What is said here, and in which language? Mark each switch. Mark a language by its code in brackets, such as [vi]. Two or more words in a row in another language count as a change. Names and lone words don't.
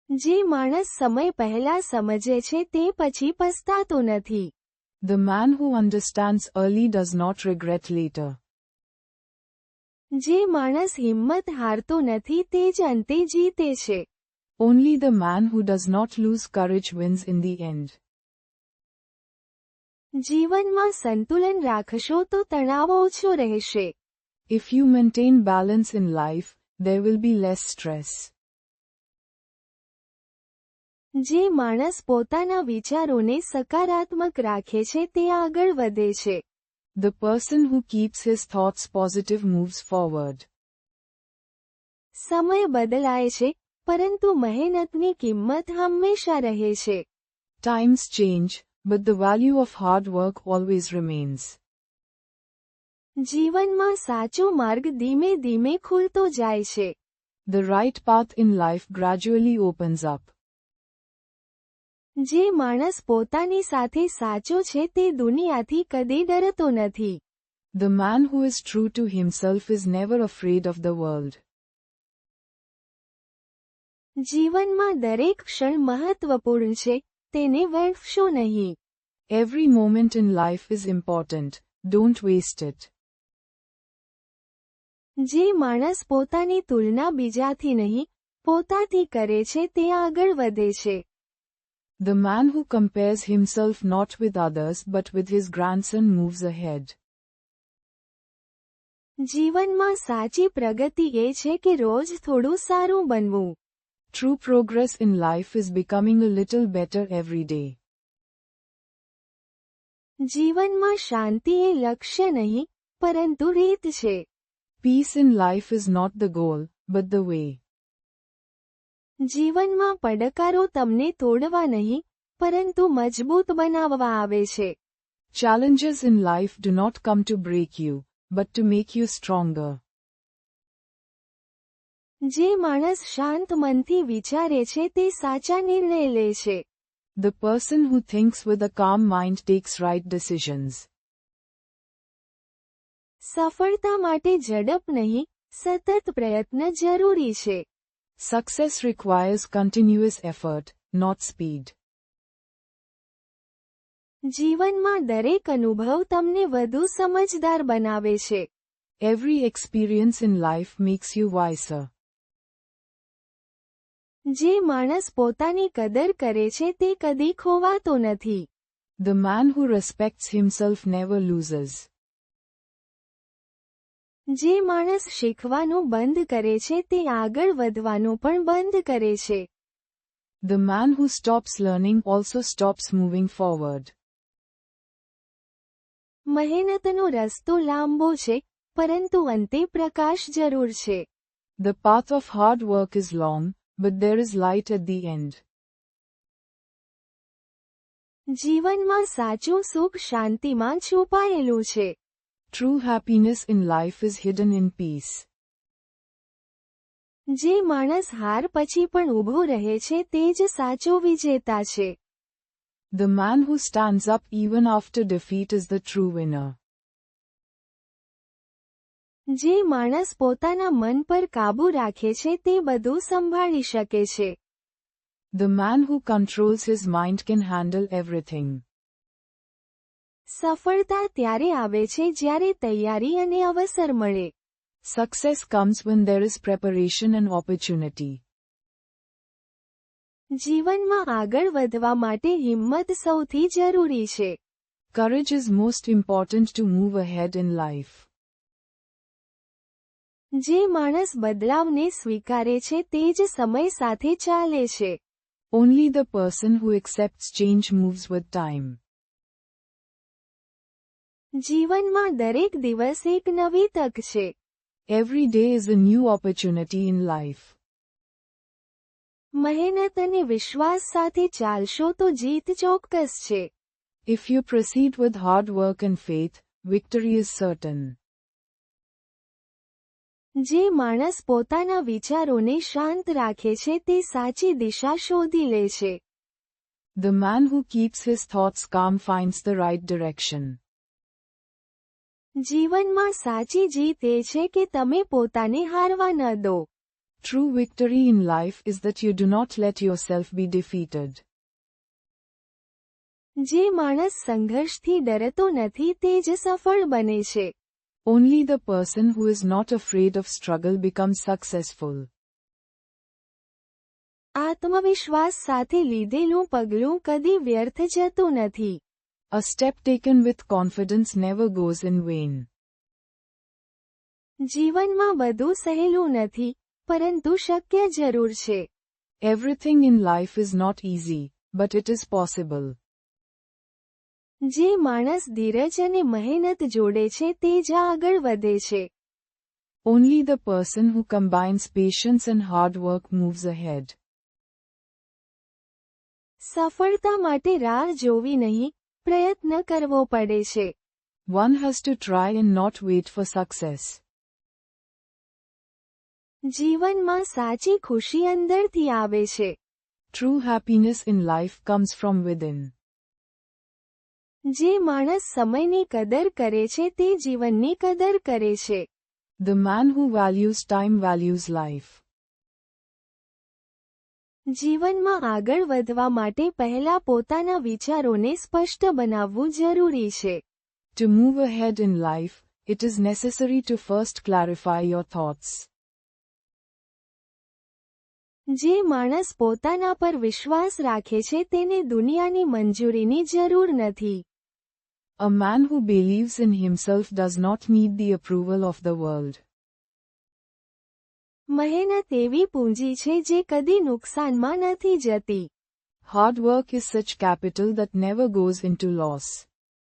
[gu] જે માણસ સમય પહેલા સમજે છે તે પછી પસ્તાતો નથી. [en] The man who understands early does not regret later. [gu] જે માણસ હિંમત હારતો નથી તે જ અંતે જીતે છે. [en] Only the man who does not lose courage wins in the end. [gu] જીવનમાં સંતુલન રાખશો તો તણાવ ઓછો રહેશે. [en] If you maintain balance in life, there will be less stress. [gu] જે માણસ પોતાના વિચારોને સકારાત્મક રાખે છે તે આગળ વધે છે. [en] The person who keeps his thoughts positive moves forward. [gu] સમય બદલાય છે, પરંતુ મહેનતની કિંમત હંમેશા રહે છે. [en] Times change, but the value of hard work always remains. [gu] જીવનમાં સાચો માર્ગ ધીમે ધીમે ખુલતો જાય છે. [en] The right path in life gradually opens up. [gu] જે માણસ પોતાની સાથે સાચો છે તે દુનિયાથી કદી ડરતો નથી. [en] The man who is true to himself is never afraid of the world. [gu] જીવનમાં દરેક ક્ષણ મહત્વપૂર્ણ છે, તેને વેડફશો નહીં. [en] Every moment in life is important, don't waste it. [gu] જે માણસ પોતાની તુલના બીજાથી નહીં, પોતાથી કરે છે તે આગળ વધે છે. [en] The man who compares himself not with others but with his grandson moves ahead. [gu] જીવનમાં સાચી પ્રગતિ એ છે કે રોજ થોડું સારું બનવું. [en] True progress in life is becoming a little better every day. [gu] જીવનમાં શાંતિ એ લક્ષ્ય નહીં, પરંતુ રીત છે. [en] Peace in life is not the goal, but the way. [gu] જીવનમાં પડકારો તમને તોડવા નહીં, પરંતુ મજબૂત બનાવવા આવે છે. [en] Challenges in life do not come to break you, but to make you stronger. [gu] જે માણસ શાંત મનથી વિચારે છે તે સાચા નિર્ણય લે છે. [en] The person who thinks with a calm mind takes right decisions. [gu] સફળતા માટે ઝડપ નહીં, સતત પ્રયત્ન જરૂરી છે. [en] Success requires continuous effort, not speed. [gu] જીવનમાં દરેક અનુભવ તમને વધુ સમજદાર બનાવે છે. [en] Every experience in life makes you wiser. [gu] જે માણસ પોતાની કદર કરે છે તે કદી ખોવાતો નથી. [en] The man who respects himself never loses. [gu] જે માણસ શીખવાનું બંધ કરે છે તે આગળ વધવાનું પણ બંધ કરે છે. [en] The man who stops learning also stops moving forward. [gu] મહેનતનો રસ્તો લાંબો છે, પરંતુ અંતે પ્રકાશ જરૂર છે. [en] The path of hard work is long, but there is light at the end. [gu] જીવનમાં સાચું સુખ શાંતિમાં છુપાયેલું છે. [en] True happiness in life is hidden in peace. [gu] જે માણસ હાર પછી પણ ઊભો રહે છે તે જ સાચો વિજેતા છે. [en] The man who stands up even after defeat is the true winner. [gu] જે માણસ પોતાના મન પર કાબૂ રાખે છે તે બધું સંભાળી શકે છે. [en] The man who controls his mind can handle everything. [gu] સફળતા ત્યારે આવે છે જ્યારે તૈયારી અને અવસર મળે. [en] Success comes when there is preparation and opportunity. [gu] જીવનમાં આગળ વધવા માટે હિંમત સૌથી જરૂરી છે. [en] Courage is most important to move ahead in life. [gu] જે માણસ બદલાવને સ્વીકારે છે તે જ સમય સાથે ચાલે છે. [en] Only the person who accepts change moves with time. [gu] જીવનમાં દરેક દિવસ એક નવી તક છે. [en] Every day is a new opportunity in life. [gu] મહેનત અને વિશ્વાસ સાથે ચાલશો તો જીત ચોક્કસ છે. [en] If you proceed with hard work and faith, victory is certain. [gu] જે માણસ પોતાના વિચારોને શાંત રાખે છે તે સાચી દિશા શોધી લે છે. [en] The man who keeps his thoughts calm finds the right direction. [gu] જીવનમાં સાચી જીત એ છે કે તમે પોતાને હારવા ન દો. [en] True victory in life is that you do not let yourself be defeated. [gu] જે માણસ સંઘર્ષથી ડરતો નથી તે જ સફળ બને છે. [en] Only the person who is not afraid of struggle becomes successful. [gu] આત્મવિશ્વાસ સાથે લીધેલું પગલું કદી વ્યર્થ જતું નથી. [en] A step taken with confidence never goes in vain. [gu] જીવનમાં બધું સહેલું નથી, પરંતુ શક્ય જરૂર છે. [en] Everything in life is not easy, but it is possible. [gu] જે માણસ ધીરજ અને મહેનત જોડે છે તે જ આગળ વધે છે. [en] Only the person who combines patience and hard work moves ahead. [gu] સફળતા માટે રાહ જોવી નહીં, પ્રયત્ન કરવો પડે છે. [en] One has to try and not wait for success. [gu] જીવનમાં સાચી ખુશી અંદરથી આવે છે. [en] True happiness in life comes from within. [gu] જે માણસ સમયની કદર કરે છે તે જીવનની કદર કરે છે. [en] The man who values time values life. [gu] જીવનમાં આગળ વધવા માટે પહેલા પોતાના વિચારોને સ્પષ્ટ બનાવવું જરૂરી છે. [en] To move ahead in life, it is necessary to first clarify your thoughts. [gu] જે માણસ પોતાના પર વિશ્વાસ રાખે છે તેને દુનિયાની મંજૂરીની જરૂર નથી. [en] A man who believes in himself does not need the approval of the world. [gu] મહેનત એવી પૂંજી છે જે કદી નુકસાનમાં નથી જતી. [en] Hard work is such capital that never goes into loss.